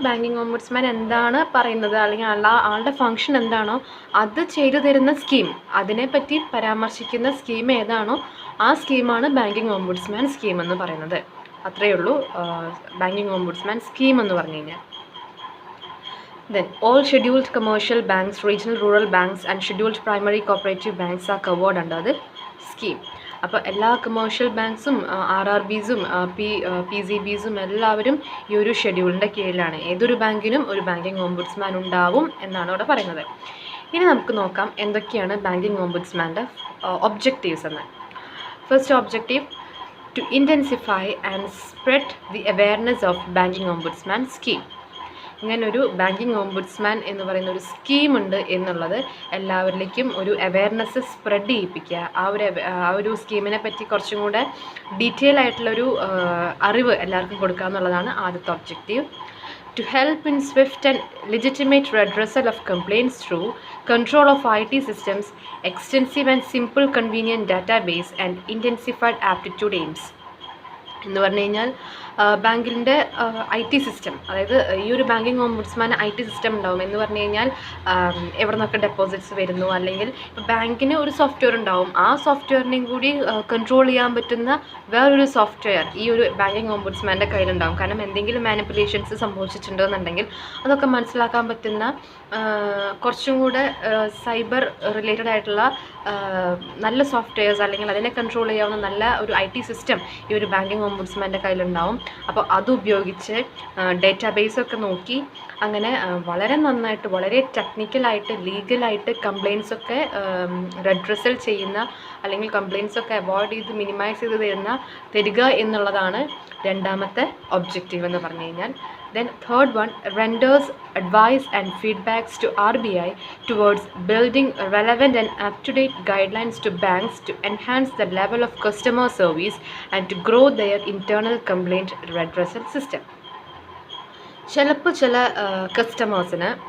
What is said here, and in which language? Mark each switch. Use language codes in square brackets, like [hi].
[ml] Banking ombudsman എന്താണ് പറയുന്നത് അല്ലെങ്കിൽ ആളുടെ ഫംഗ്ഷൻ എന്താണോ അത് ചെയ്തു തരുന്ന സ്കീം, അതിനെപ്പറ്റി പരാമർശിക്കുന്ന സ്കീം ഏതാണോ ആ സ്കീമാണ് ബാങ്കിങ് ഓംബുഡ്സ്മാൻ സ്കീം എന്ന് പറയുന്നത്. അത്രയേ ഉള്ളൂ ബാങ്കിങ് ഓംബുഡ്സ്മാൻ സ്കീം എന്ന് പറഞ്ഞു കഴിഞ്ഞാൽ. [en] Then all scheduled commercial banks, regional rural banks and scheduled primary cooperative banks are covered under the scheme. [ml] അപ്പോൾ എല്ലാ കമേഴ്ഷ്യൽ ബാങ്ക്സും RRBസും PCBസും എല്ലാവരും ഈ ഒരു ഷെഡ്യൂളിൻ്റെ കീഴിലാണ്. ഏതൊരു ബാങ്കിനും ഒരു ബാങ്കിങ് ഓംബുഡ്സ്മാൻ ഉണ്ടാവും എന്നാണ് അവിടെ പറയുന്നത്. ഇനി നമുക്ക് നോക്കാം എന്തൊക്കെയാണ് ബാങ്കിങ് ഓംബുഡ്സ്മാൻ്റെ ഒബ്ജക്റ്റീവ്സ് എന്ന്. [en] First objective, to intensify and spread the awareness of banking ombudsman scheme. [ml] ഇങ്ങനൊരു ബാങ്കിങ് ഓംബുഡ്സ്മാൻ എന്ന് പറയുന്ന ഒരു സ്കീമുണ്ട് എന്നുള്ളത് എല്ലാവരിലേക്കും ഒരു അവെയർനെസ് സ്പ്രെഡ് ചെയ്യിപ്പിക്കുക. ആ ഒരു സ്കീമിനെ പറ്റി കുറച്ചും കൂടെ ഡീറ്റെയിൽ ആയിട്ടുള്ളൊരു അറിവ് എല്ലാവർക്കും കൊടുക്കുക എന്നുള്ളതാണ് ആദ്യത്തെ objective. [en] To help in swift and legitimate redressal of complaints through control of IT systems, extensive and simple convenient database and intensified aptitude aims. [ml] എന്ന് പറഞ്ഞു കഴിഞ്ഞാൽ ബാങ്കിൻ്റെ IT സിസ്റ്റം, അതായത് ഈ ഒരു ബാങ്കിങ് ഓംബുഡ്സ്മാൻ IT സിസ്റ്റം ഉണ്ടാവും. എന്ന് പറഞ്ഞു കഴിഞ്ഞാൽ എവിടെ നിന്നൊക്കെ ഡെപ്പോസിറ്റ്സ് വരുന്നു, അല്ലെങ്കിൽ ഇപ്പോൾ ബാങ്കിന് ഒരു സോഫ്റ്റ്വെയർ ഉണ്ടാവും, ആ സോഫ്റ്റ്വെയറിനെയും കൂടി കൺട്രോൾ ചെയ്യാൻ പറ്റുന്ന വേറൊരു സോഫ്റ്റ്വെയർ ഈ ഒരു ബാങ്കിങ് ഓംബുഡ്സ്മാൻ്റെ കയ്യിലുണ്ടാവും. കാരണം എന്തെങ്കിലും മാനിപ്പുലേഷൻസ് സംഭവിച്ചിട്ടുണ്ടെന്നുണ്ടെങ്കിൽ അതൊക്കെ മനസ്സിലാക്കാൻ പറ്റുന്ന കുറച്ചും കൂടെ സൈബർ റിലേറ്റഡ് ആയിട്ടുള്ള നല്ല സോഫ്റ്റ്വെയർസ് അല്ലെങ്കിൽ അതിനെ കൺട്രോൾ ചെയ്യാവുന്ന നല്ല ഒരു IT സിസ്റ്റം ഈ ഒരു ബാങ്കിങ് ഓംബുഡ്സ്മാൻ്റെ കയ്യിലുണ്ടാവും. അപ്പോൾ അതുപയോഗിച്ച് ഡേറ്റാബേസൊക്കെ നോക്കി അങ്ങനെ വളരെ നന്നായിട്ട് വളരെ ടെക്നിക്കലായിട്ട് ലീഗലായിട്ട് കംപ്ലയിൻസൊക്കെ റെഡ്രസൽ ചെയ്യുന്ന അല്ലെങ്കിൽ കംപ്ലയിൻസൊക്കെ അവോയ്ഡ് ചെയ്ത് മിനിമൈസ് ചെയ്ത് തരിക എന്നുള്ളതാണ് രണ്ടാമത്തെ ഒബ്ജക്റ്റീവ് എന്ന് പറഞ്ഞു കഴിഞ്ഞാൽ. [en] Then third one, renders advice and feedbacks to RBI towards building relevant and up-to-date guidelines to banks to enhance the level of customer service and to grow their internal complaint redressal system. [ml] ചില കസ്റ്റമേഴ്സിന്